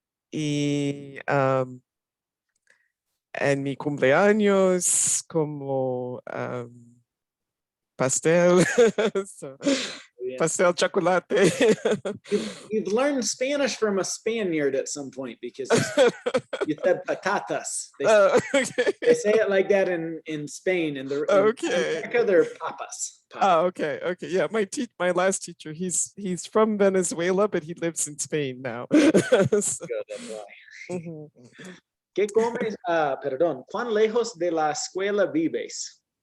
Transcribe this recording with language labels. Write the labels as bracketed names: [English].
[Spanish] Y en mi cumpleaños como pastel, so, pastel chocolate. [English] You've learned Spanish from a Spaniard at some point because you said patatas. Okay. They say it like that in Spain, and Okay. America, they're papas. Oh, okay. Yeah, my last teacher, he's from Venezuela, but he lives in Spain now. So, Good, that's why. mhm. [Spanish] ¿Qué comes? Perdón. ¿Cuán lejos de la escuela vives?